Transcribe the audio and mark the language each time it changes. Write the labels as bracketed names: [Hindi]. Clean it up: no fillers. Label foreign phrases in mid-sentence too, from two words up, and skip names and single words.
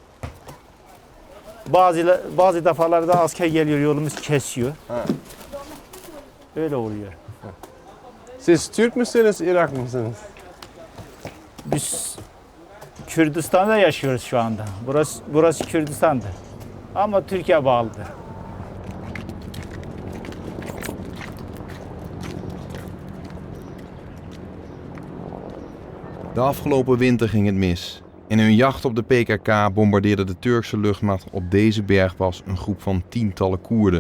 [Turkish] Bazı defalarda asker geliyor, yolumuz kesiyor. Ha. Öyle oluyor. Siz Türk müsünüz, Irak mısınız? Biz Kürdistan'da yaşıyoruz şu anda. Burası Kürdistan'dır. Ama Türkiye bağlıdır. [Dutch] De afgelopen winter ging het mis. In hun jacht op de PKK bombardeerde de Turkse luchtmacht op deze bergpas een groep van tientallen Koerden.